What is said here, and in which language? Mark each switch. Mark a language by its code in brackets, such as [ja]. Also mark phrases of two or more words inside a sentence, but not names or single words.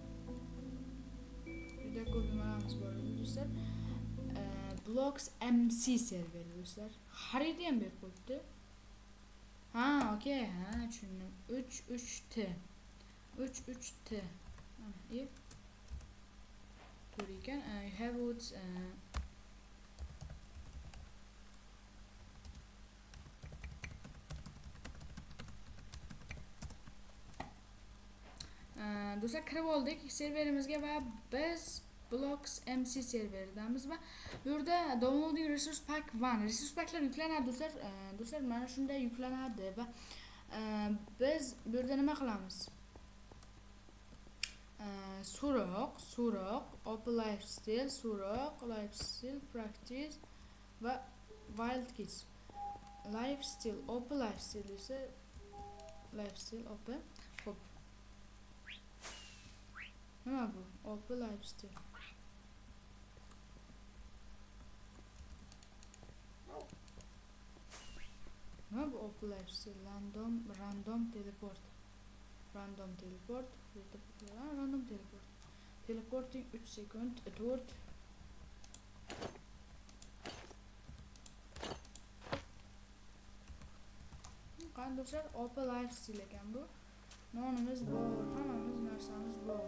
[uz] Juda ko'p nimalarimiz bor do'stlar. Blocks MC server do'stlar. Xaridni ham berib qo'yibdi. Ha, okey, ha, tushundim. 33T. 33T. Mana, to'g'ri ekan. [en] You have what [uz] do'stlar, kirib oldik serverimizga va biz Blocks MC serveridamiz va bu yerda [en] downloading resource pack [uz] 1 resource packlar yuklanadi do'stlar. Do'stlar, mana shunday yuklanadi va biz bu yerda nima qilamiz? So'roq, [en] open lifestyle, lifestyle, practice va wild kids. Lifestyle, open lifestyle esa lifestyle open. [uz] Xo'p. Nima bu? [en] Open lifestyle. [uz] Nima bu [en] open lifestyle? Random teleport. Random teleport. [uz] Teleporting 3 sekund. 4. Qandoqlar [en] open lifestyle [uz] ekan bu. Nonimiz bor, hammamiz narsamiz bor.